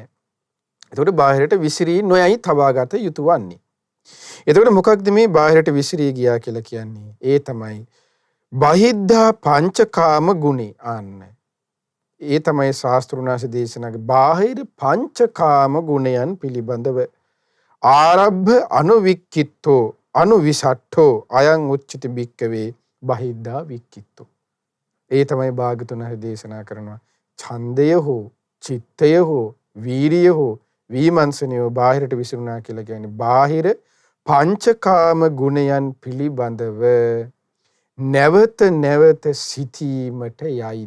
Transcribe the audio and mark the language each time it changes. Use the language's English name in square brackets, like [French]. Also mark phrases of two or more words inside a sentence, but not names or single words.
[Sinhala] එතකොට බාහිරට විසිරී නොයයි තබාගත යුතු වන්නේ. එතකොට මොකක්ද මේ බාහිරට විසිරී ගියා කියලා කියන්නේ? ඒ තමයි [Pali] බහිද්ධා පංචකාම ගුණේ. [Sinhala] ආන්න ඒ තමයි ශාස්ත්‍රුණාස දේශනාවේ බාහිර පංචකාම ගුණයන් පිළිබඳව [Pali] ආරබ්භ අනුවික්ඛිතෝ අනුවිසට්ඨෝ අයං උච්චති භික්ඛවේ බහිද්දා වික්කිත්තෝ. [Sinhala] ඒ තමයි භාග්‍යවතුන් වහන්සේ දේශනා කරනවා. ඡන්දය හෝ චිත්තය හෝ වීරිය හෝ විමර්ශනය බාහිරට විසිරුණා කියලා කියන්නේ බාහිර පංචකාම ගුණයන් පිළිබඳව නැවත නැවත සිතීමට යයිද.